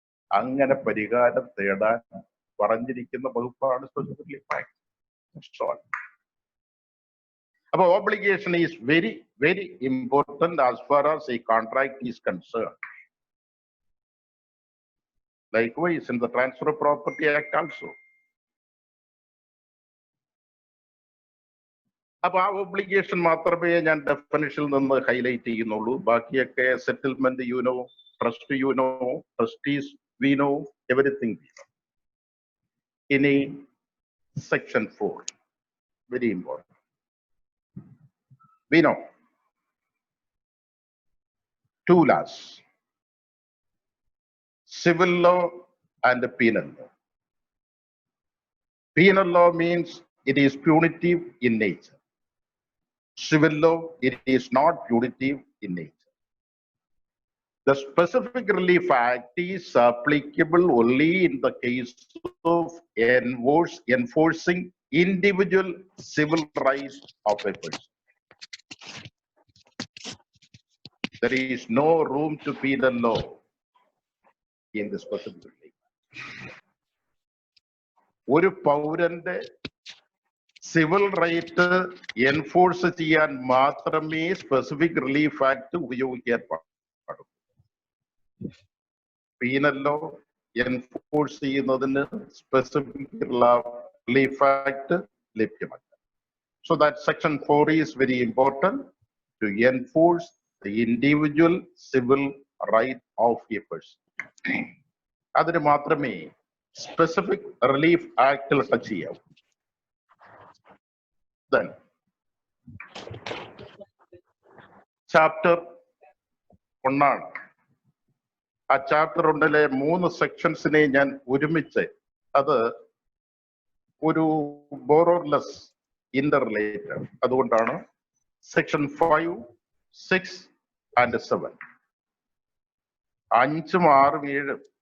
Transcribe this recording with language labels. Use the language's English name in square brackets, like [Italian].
[Malayalam] അങ്ങനെ പരിഹാരം തേടാൻ പറഞ്ഞിരിക്കുന്ന വകുപ്പാണ് സ്പെസിഫിക് റിലീഫ് ആക്ട്. [English] അപ്പൊ obligation is very very important as far as a contract is concern. Likewise, in the Transfer of Property Act also. [Malayalam] അപ്പൊ ആ ഒബ്ലിഗേഷൻ മാത്രമേ ഞാൻ ഡെഫിനിഷനിൽ നിന്ന് ഹൈലൈറ്റ് ചെയ്യുന്നുള്ളൂ. ബാക്കിയൊക്കെ settlement you know, trust you know, trustees വിനോ, എവരിത്തിങ്. ഇനി section 4, [English] Very important. We know 2 laws, civil law and penal law. Penal law means it is punitive in nature. Civil law, it is not punitive in nature. The specific relief act is applicable only in the case of enforcing individual civil rights of a person. There is no room to penal law in the specific relief. [Malayalam] ഒരു പൗരന്റെ civil right enforce ചെയ്യാൻ മാത്രമേ specific relief act ഉപയോഗിക്കാൻ പാടുള്ളൂ. Penal law enforce ചെയ്യുന്നതിന് specific relief act ലഭ്യമല്ല. [English] So that section 4 is very important to enforce the individual civil right of a person. [Malayalam] അതിന് മാത്രമേ സ്പെസിഫിക് റിലീഫ് ആക്ടിൽ ടച്ച് ചെയ്യാവൂ. [English] Then chapter 1 [Malayalam] ആണ്. ആ ചാപ്റ്റർ 1-ലെ 3 സെക്ഷൻസിനെ ഞാൻ ഒരുമിച്ച്, അത് ഒരു ബോറോർലെസ് ഇന്റർ റിലേറ്റഡ്, അതുകൊണ്ടാണ് സെക്ഷൻ 5, 6 and 7, 5, 6, 7.